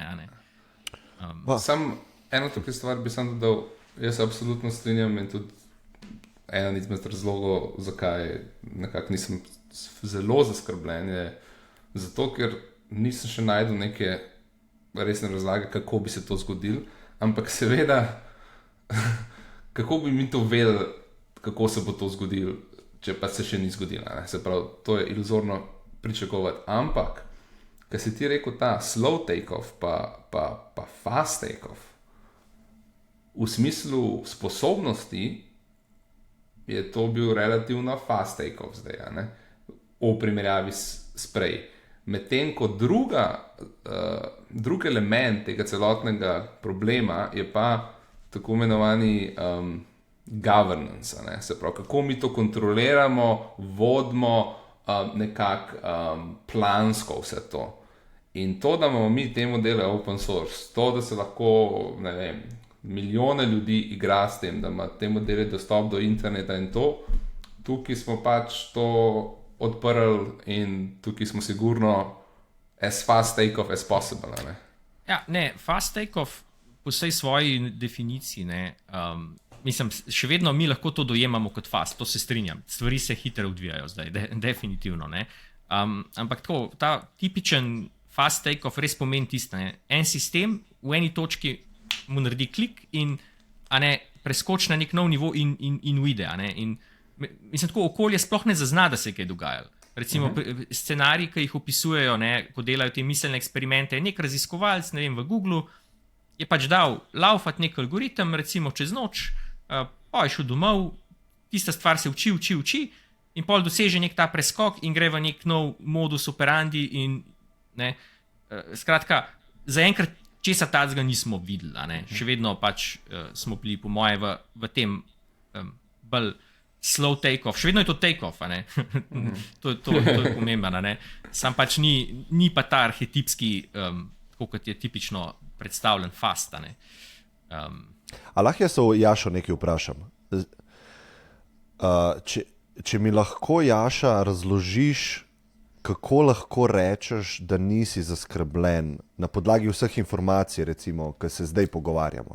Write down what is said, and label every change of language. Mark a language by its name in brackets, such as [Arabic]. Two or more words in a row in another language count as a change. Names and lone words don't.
[Slovenian] Sam eno tukaj stvar bi sam dodal, jaz se absolutno strinjam in tudi eden izmed razlogov, zakaj nekako nisem zelo zaskrbljen, je zato, ker nisem še našel neke resne razlage, kako bi se to zgodilo, ampak seveda, kako bi mi to vedeli, kako se bo to zgodilo, če pa se še ni zgodilo. Ne? Se pravi, to je iluzorno pričakovati. Ampak, kar si ti rekel, ta [English] slow take-off [Slovenian] pa [English] fast take-off, [Slovenian] v smislu sposobnosti je to bil relativno [English] fast take-off [Slovenian] zdaj, a ne? V primerjavi s prej. Medtem ko drug element tega celotnega problema je pa tako imenovani governance, ne? Se pravi, kako mi to kontroliramo, vodimo nekako plansko vse to. In to, da imamo mi te modele [English] open source, [Slovenian] to, da se lahko, ne vem, milijone ljudi igra s tem, da ima te modele dostop do interneta in to, tukaj smo pač to odprli in tukaj smo sigurno [English] as fast take-off as possible. [Slovenian] Ne? Ja, ne, [English] fast take-off [Slovenian] po vsej svoji definiciji, ne, mislim, še vedno mi lahko to dojemamo kot fast, to se strinjam, stvari se hitro odvijajo zdaj, definitivno, ne. Ampak tako, ta tipičen [English] fast take-off [Slovenian] res pomeni tisto, ne, en sistem v eni točki mu naredi klik in preskoči na nek nov nivo in uide. In mislim, tako okolje sploh ne zazna, da se je kaj dogajalo. Recimo scenariji, ki jih opisujejo, ne, ko delajo te miselne eksperimente, nek raziskovalec, ne vem, v Googlu je pač dal laufati nek algoritem, recimo čez noč, pa je šel domov, tista stvar se uči in pol doseže nek ta preskok in gre v nek nov [Latin] modus operandi [Slovenian] in ne, skratka, zaenkrat česa tacga nismo videli, ne? Še vedno pač smo bili po moje v tem bolj [English] slow take-off, [Slovenian] še vedno je to take-off, ne? to je pomembno, ne? Sam pač ni pa ta arhetipski, tako kot je tipično predstavljen fast, ne? A lahko jaz o Jašo nekaj vprašam? Če mi lahko, Jaša, razložiš, kako lahko rečeš, da nisi zaskrbljen na podlagi vseh informacij, recimo, ki se zdaj pogovarjamo.